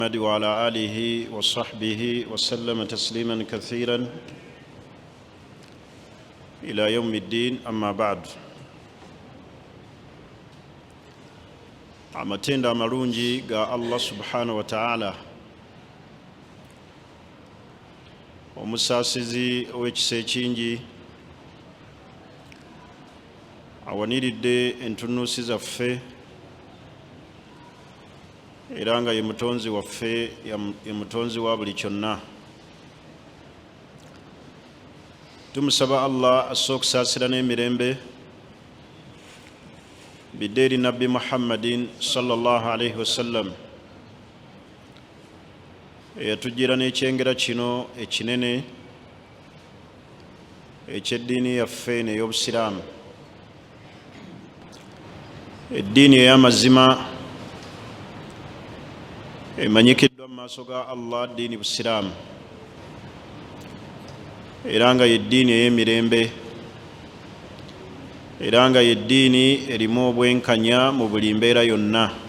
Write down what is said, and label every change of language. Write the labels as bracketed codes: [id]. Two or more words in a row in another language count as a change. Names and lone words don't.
[ar] وعلى آله وصحبه وسلم تسليما كثيرا إلى يوم الدين. أما بعد. [lg] amatenda amalungi ga Allah [ar] سبحانه وتعالى, [lg] omusaasizi ow'ekisa ekingi, awaniridde entunuusi zaffe era nga ye mutonzi waffe, ye mutonzi wa buli kyonna. Tumusaba Allah asse okusaasira n'emirembe bidde eri Nabbi Muhammadin [ar] صلى الله عليه وسلم, [lg] eyatujjira n'ekyengera kino ekinene eky'eddiini yaffe n'ey'Obusiraamu, eddiini ey'amazima emanyikiddwa mu maaso ga Allah, ddiini Busiraamu, era nga ye ddiini ey'emirembe, era nga ye ddiini erimu obwenkanya mu buli mbeera yonna.